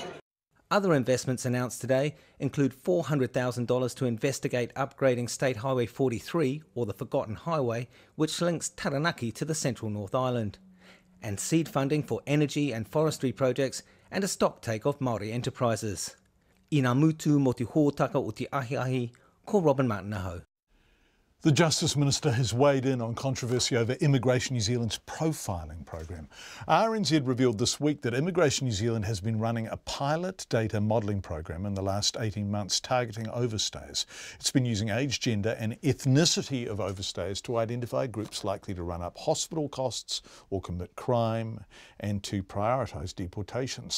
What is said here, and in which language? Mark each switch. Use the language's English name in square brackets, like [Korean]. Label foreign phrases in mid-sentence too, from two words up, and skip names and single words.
[English] Other investments announced today include $400,000 to investigate upgrading State Highway 43, or the Forgotten Highway, which links Taranaki to the central North Island, and seed funding for energy and forestry projects and a stocktake of Māori enterprises. [Māori] I ngā mutu mo te hōtaka o te ahiahi, ko Robin Martinaho. [English] The Justice Minister has weighed in on controversy over Immigration New Zealand's profiling program. RNZ revealed this week that Immigration New Zealand has been running a pilot data modelling program in the last 18 months targeting overstays. It's been using age, gender and ethnicity of overstays to identify groups likely to run up hospital costs or commit crime and to prioritise deportations.